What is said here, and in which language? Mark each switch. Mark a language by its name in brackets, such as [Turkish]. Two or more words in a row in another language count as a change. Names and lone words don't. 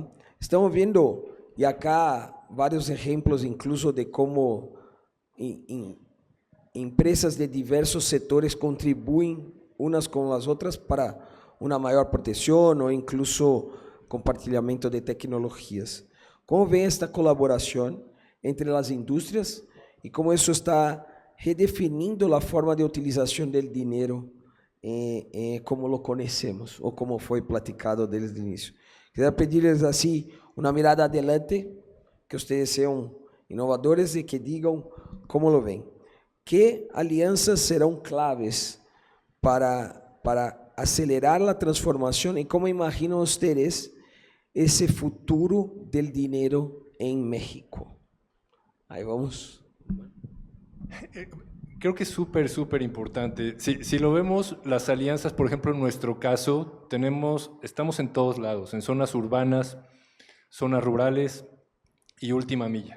[Spanish] Estamos viendo y acá varios ejemplos incluso de cómo empresas de diversos sectores contribuyen unas con las otras para una mayor protección o incluso compartilhamento de tecnologías. ¿Cómo ven esta colaboración entre las industrias y cómo eso está redefiniendo la forma de utilización del dinero como lo conocemos o como [Portuguese] foi platicado desde o início? Queria pedir-lhes assim uma [Spanish] mirada adelante, [Portuguese] que vocês sejam inovadores e que digam [Spanish] como lo ven. [Portuguese] Que alianças serão claves para acelerar a transformação e como imaginam vocês esse futuro [Spanish] del dinero en México? Ahí vamos. Creo que es súper importante. Si lo vemos, las alianzas, por ejemplo, en nuestro caso, estamos en todos lados, en zonas urbanas, zonas rurales y última milla.